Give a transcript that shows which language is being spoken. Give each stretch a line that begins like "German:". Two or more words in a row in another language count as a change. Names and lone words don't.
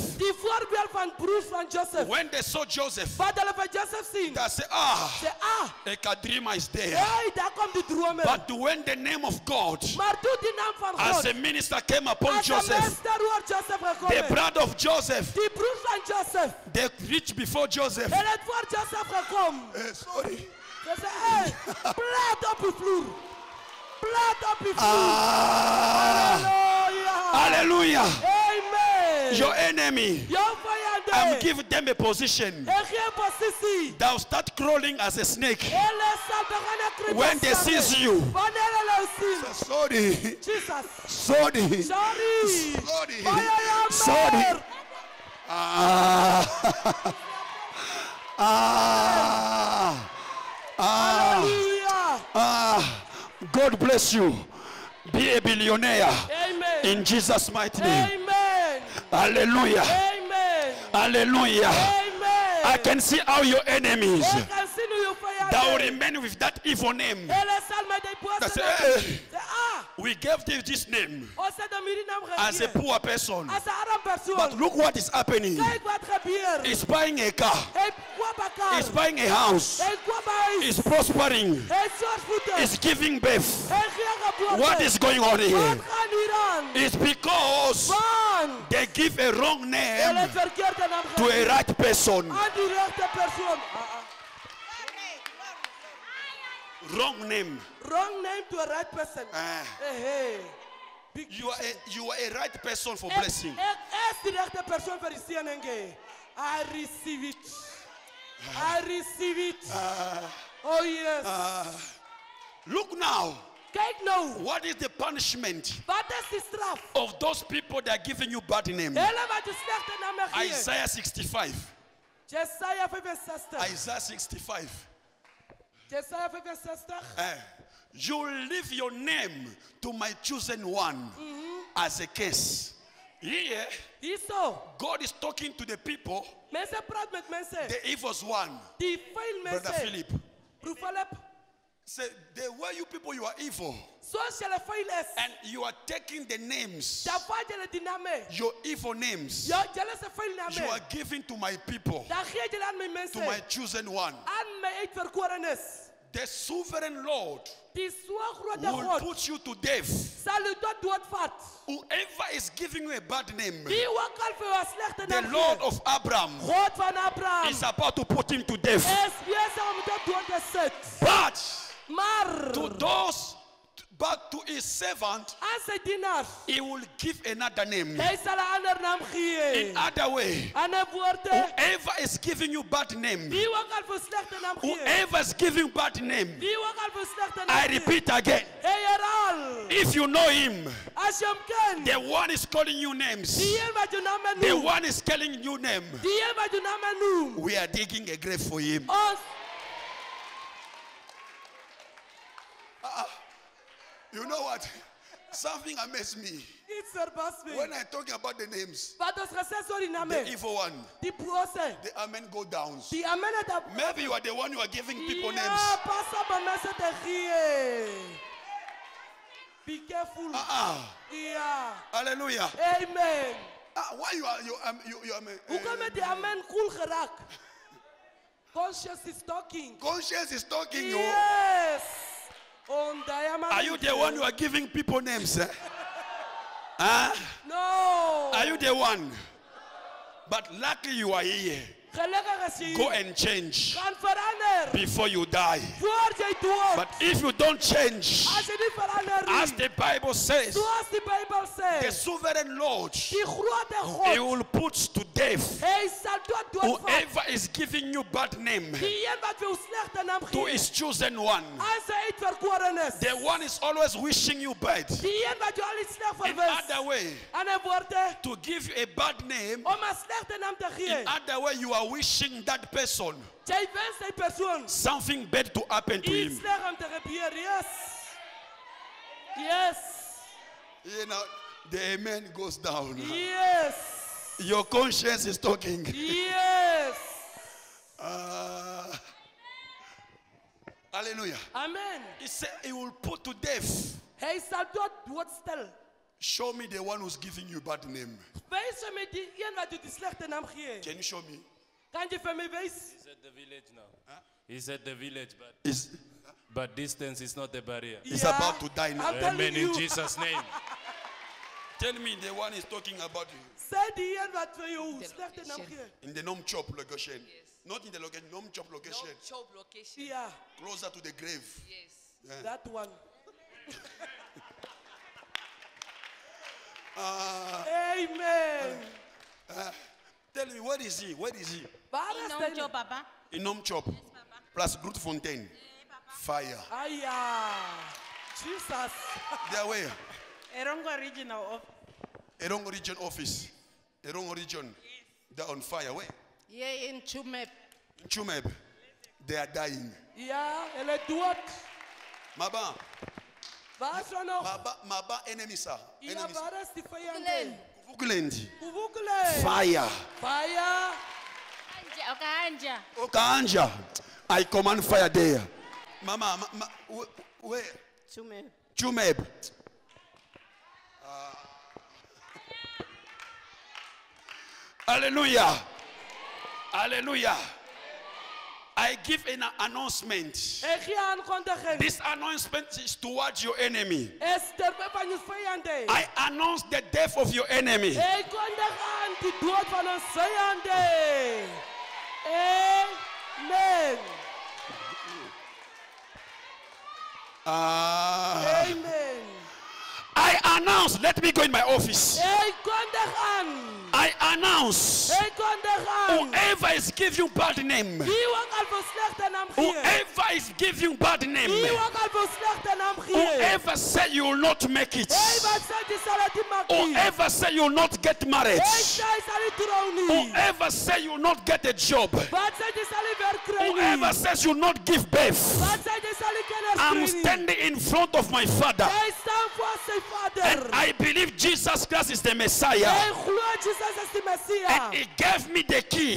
Afrikaans: die voorbeeld van broers van Joseph.
English: When they saw Joseph,
Afrikaans: Wat hulle van Joseph sien.
English: they said,
Afrikaans: Sê,
English: a Kadrima is there.
Afrikaans: hey, daar kom die drome.
English: But when the name of God
Afrikaans: Maar toe die naam van
English: as
Afrikaans: God.
English: a minister came upon
Afrikaans: As 'n Joseph, meester oor Joseph gekom
English: the
Afrikaans: het.
English: brother of Joseph,
Afrikaans: Die broers van Joseph.
English: they reached before Joseph.
Afrikaans: Hulle het voor Joseph gekom.
English: Sorry.
Afrikaans: Ze sê, hey, plat op die vloer. Plat op die vloer. Halleluja.
English: Hallelujah. Amen. Your enemy,
Afrikaans: Jou vyande.
English: I'm giving them a position.
Afrikaans: En geen posisie.
English: They'll start crawling as a snake.
Afrikaans: Hulle sal begin kruip.
English: When they sees you.
Afrikaans: Wanneer hulle sien.
English: Sorry. Jesus. Sorry. Sorry. Sorry.
Afrikaans: Baie jammer.
English: Sorry. Ah. Hallelujah. God bless you. Be a billionaire Amen. in Jesus' mighty name. Amen. Hallelujah. Amen. Hallelujah. Amen. I can see how your enemies
Afrikaans: Ek kan sien hoe jou vyande.
English: that will remain with that evil name.
Afrikaans: Hulle sal met die
English: That's
Afrikaans: bose
English: it.
Afrikaans: naam. Sê,
English: We gave them this name
Afrikaans: ons het hom hierdie naam
English: as a
Afrikaans: gegee.
English: poor person.
Afrikaans: As 'n arm persoon.
English: But look what is happening.
Afrikaans: Kyk wat gebeur.
English: He's buying a car.
Afrikaans: Hy koop 'n kar.
English: He's buying a house.
Afrikaans: Hy koop 'n huis.
English: He's prospering.
Afrikaans: Hy sorg voete.
English: He's giving birth.
Afrikaans: Hy gee geboorte.
English: What is going on
Afrikaans: Wat
English: here?
Afrikaans: gaan hier aan?
English: It's because
Afrikaans: Van.
English: they give a wrong
Afrikaans: Hulle
English: name
Afrikaans: het verkeerde naam
English: to a
Afrikaans: gegee.
English: right person.
Afrikaans: Aan die regte persoon.
English: Wrong name. Wrong name to a right person. Hey. You are a right person for blessing.
Afrikaans: Ek is die regte persoon vir die seëning.
English: I receive it. I receive it. Oh yes. Look now.
Afrikaans: Kyk nou.
English: What is the punishment
Afrikaans: Wat is die straf?
English: of those people that are giving you bad name?
Afrikaans: Hulle wat jou slegte name gee.
English: Isaiah 65.
Afrikaans: Jesaja 65.
English: Isaiah 65.
Afrikaans: Jesaja 65.
English: You leave your name to my chosen one as a case. Here,
Afrikaans: Hierso.
English: God is talking to the people,
Afrikaans: Mense praat met mense.
English: the evil one.
Afrikaans: Die vuil mense.
English: Brother Philip.
Afrikaans: Broer Philip.
English: Say, the way you people, you are evil.
Afrikaans: Soos julle vuil is.
English: And you are taking the names,
Afrikaans: Dan vat julle die name.
English: your evil names,
Afrikaans: Ja, julle se vuil
English: you
Afrikaans: name.
English: are giving to my people,
Afrikaans: Dan gee julle aan my mense.
English: to my chosen one.
Afrikaans: Aan my uitverkorenes.
English: The sovereign Lord
Afrikaans: Die so groot
English: will
Afrikaans: God
English: put you to death.
Afrikaans: sal u tot dood vat.
English: Whoever is giving you a bad name,
Afrikaans: Die ook al vir jou 'n slegte
English: the
Afrikaans: naam
English: Lord
Afrikaans: gee.
English: of Abraham
Afrikaans: God van Abraham
English: is about to put him to death.
Afrikaans: is besig om tot dood te sit.
English: But
Afrikaans: Maar
English: to those, but to his servant,
Afrikaans: aan sy dienaars,
English: he will give another name.
Afrikaans: hy sal 'n ander naam gee.
English: In other way,
Afrikaans: Ander woorde,
English: whoever is giving you bad name,
Afrikaans: die ook al vir slegte naam gee.
English: whoever is giving bad name,
Afrikaans: Die ook al vir slegte naam
English: I
Afrikaans: gee.
English: repeat again,
Afrikaans: Hy herhaal.
English: if you know him,
Afrikaans: As jy hom ken,
English: the one is calling you names,
Afrikaans: die een wat jou naam
English: the
Afrikaans: noem,
English: one is calling you name,
Afrikaans: die een wat jou naam noem.
English: we are digging a grave for him.
Afrikaans: Ons
English: You know what? Something amazed me.
Afrikaans: iets verbaas my.
English: When I talk about the names,
Afrikaans: Wat ons gesê so die
English: the name, evil one,
Afrikaans: die bose,
English: the amen go down.
Afrikaans: die amen het op.
English: Maybe you are the one who are giving people
Afrikaans: Ja,
English: names.
Afrikaans: pas op om mense te gee.
English: Be careful.
Afrikaans: Ja.
English: Hallelujah. Amen. Why you are
Afrikaans: Hoekom het die amen cool geraak?
English: Conscious is talking. conscience is talking. Yes. On Are you the one who are giving people names? Huh? No. Are you the one? But luckily you are here.
Afrikaans: Gelukkig is jy
English: Go
Afrikaans: hier.
English: and change
Afrikaans: Gaan verander.
English: before you die.
Afrikaans: Voor jy dood.
English: But if you don't change,
Afrikaans: As jy nie verander
English: as
Afrikaans: nie.
English: the Bible says,
Afrikaans: Soos die Bybel sê.
English: the sovereign Lord,
Afrikaans: Die grote
English: He
Afrikaans: God.
English: will put to death
Afrikaans: Hy sal doodvat.
English: whoever is giving you bad name
Afrikaans: Die een wat vir jou slegte naam
English: to
Afrikaans: gee.
English: His chosen one.
Afrikaans: Aan sy uitverkorenes.
English: The one is always wishing you bad.
Afrikaans: Die een wat jou al iets sleg
English: In
Afrikaans: verwis.
English: other way,
Afrikaans: Ander woorde,
English: to give you a bad name,
Afrikaans: om 'n slegte naam te gee.
English: in other way, you are wishing that person
Afrikaans: Jy wens hy persoon
English: something bad to happen to
Afrikaans: iets
English: him.
Afrikaans: sleg om te gebeur.
English: Yes. Yes. You know, the amen goes down. Yes. Your conscience is talking. Yes. Hallelujah. Amen. He said he will put to death.
Afrikaans: Hy sal doodstel.
English: Show me the one who's giving you bad name.
Afrikaans: Wys vir my die een wat jou die slegte naam gee.
English: Can you show me?
Afrikaans: Kan jy vir my wys?
English: He's at the village now. He's at the village,
Afrikaans: Is
English: but distance is not a barrier. He's
Afrikaans: Ja,
English: about to die now. I'm telling Amen you. in Jesus' name. Tell me the one is talking about you.
Afrikaans: Sê die een wat vir jou slegte naam gee.
English: In the Nom Chop location. Not in the location, Nom Chop location. Job location.
Afrikaans: Ja,
English: Closer to the grave. Yes. that one. Amen. Tell me, where is he? Where is he?
Afrikaans: Waar is Inom hy?
English: Job, Papa. In Nom Chop. Plus Grootfontein. Fire. Aya. Jesus. They are where? Erongo Regional of Erongo region office. Erongo region. They're on fire. Where? here in Chumep. In Chumeb. They are dying.
Afrikaans: Ja, hulle dood. Maba. Waar is er nog?
English: Maba enemies are.
Afrikaans: Ja,
English: Enemies.
Afrikaans: waar is die vyande?
English: Kuvukulendi. Kuvukule. Fire. Fire. Okanja. Okanja. I command fire there. Mama, where? Chumep. Chumeb. Hallelujah. Hallelujah. I give an announcement.
Afrikaans: Ek gee aankondiging.
English: This announcement is towards your enemy.
Afrikaans: Is terwyl van jou vyande.
English: I announce the death of your enemy.
Afrikaans: Ek kondig aan die dood van ons vyande.
English: Amen. Amen. I announce, let me go in my office.
Afrikaans: Ek kondig aan.
English: I announce,
Afrikaans: Ek kondig aan.
English: whoever is giving you bad name,
Afrikaans: Wie ook al vir slegte naam gee.
English: whoever is giving you bad name,
Afrikaans: Wie ook al vir slegte naam gee.
English: whoever say you will not make it,
Afrikaans: Hey, wat sê jy sal dit maak nie?
English: whoever say you will not get married,
Afrikaans: Hey, sê jy sal nie trou nie.
English: whoever say you will not get a job,
Afrikaans: Wat sê jy sal nie werk kry nie?
English: whoever says you will not give birth,
Afrikaans: Wat sê jy sal nie kinders
English: I'm
Afrikaans: kry nie?
English: standing in front of my father,
Afrikaans: Hy staan voor sy
English: and
Afrikaans: Vader.
English: I believe Jesus Christ is the
Afrikaans: Hy
English: Messiah,
Afrikaans: glo Jesus is die Messia.
English: and He gave me the key.